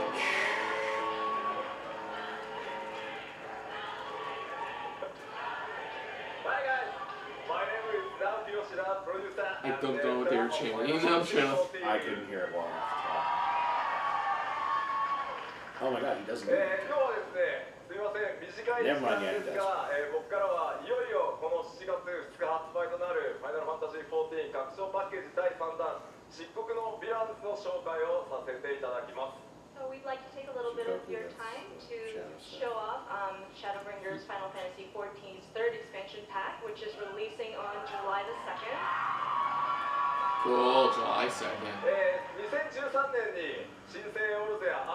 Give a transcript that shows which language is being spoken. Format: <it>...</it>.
<en>I don't know what they were chanting. Channel. I couldn't hear it well enough to tell. Oh my god, he doesn't. Never mind, yeah, he does.</en> <ja>僕からはいよいよこの7月2日発売となるファイナルファンタジー14拡張パッケージ第3弾漆黒のヴィランズの紹介をさせていただきます。</ja> <en>So we'd like to take a little bit of your time to show off Shadowbringers Final Fantasy XIV's third expansion pack, which is releasing on July the 2nd. Cool, July 2nd.</en> <ja>2013年に新生オルゼア</ja>